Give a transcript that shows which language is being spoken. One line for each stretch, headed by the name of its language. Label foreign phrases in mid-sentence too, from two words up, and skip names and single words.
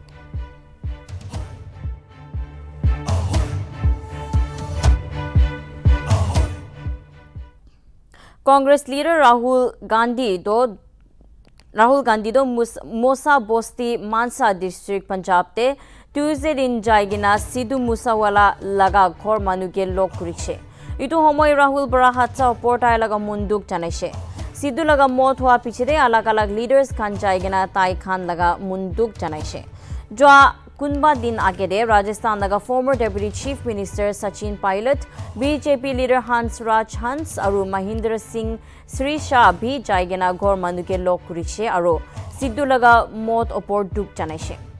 Naga Pidgin: Congress leader Rahul Gandhi do Mosa Bosti Mansa district Punjab te Tuesday din jaigina Sidhu Musawala laga ghor manuge lok kuriche. Itu homoy Rahul bara hatsa oportai laga munduk janaise. Sidhu laga mot hua pichide alag leaders khan jaigina tai khan laga munduk janaise. Joa Kunba din agede Rajasthan laga
English: former Deputy Chief Minister
Naga Pidgin: Sachin Pilot, BJP leader Hans Raj Hans aru Mahindra Singh Sri Shah bhi jaigena ghor manuke lok kuriche aru Sidhu laga mot opor duk janaise.